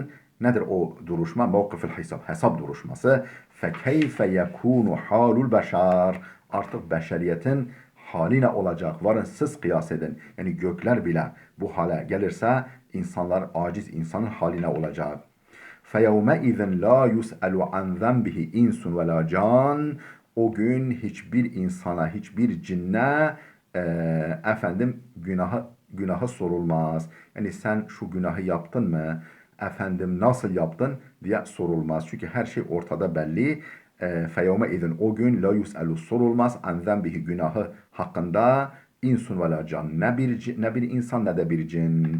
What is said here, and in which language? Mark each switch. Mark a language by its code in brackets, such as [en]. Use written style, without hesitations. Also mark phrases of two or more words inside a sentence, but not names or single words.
[tr] Nedir o duruşma? Mevkifil hesap duruşması. [ar] فكيف يكون حال البشر. [tr] Artık beşeriyetin hali ne olacak? Varın siz kıyas edin. Yani gökler bile bu hale gelirse insanlar, aciz insanın haline olacak. [ar] فَيَوْمَئِذٍ لَا يُسْأَلُ عَنْ ذَنْبِهِ اِنْسٌ وَلَا can. [tr] O gün hiçbir insana, hiçbir cinne efendim günahı sorulmaz. Yani sen şu günahı yaptın mı? Efendim nasıl yaptın diye sorulmaz. Çünkü her şey ortada belli. [ar] فيومئذ, [tr] o gün [ar] لا يسأل [tr] sorulmaz [ar] عن ذنبه, [tr] günahı hakkında, [ar] إنس ولا جان, [tr] ne bir insan ne de bir cin.